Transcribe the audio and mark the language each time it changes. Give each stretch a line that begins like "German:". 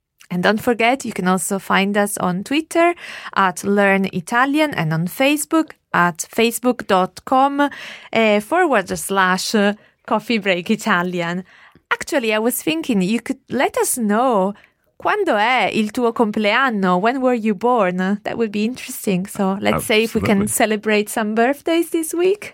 English: And don't forget, you can also find us on Twitter at Learn Italian and on Facebook at facebook.com/coffeebreakitalian. Actually, I was thinking you could let us know
Italian: Quando è il tuo compleanno?
English: When were you born? That would be interesting. So let's Absolutely. Say if we can celebrate some birthdays this week.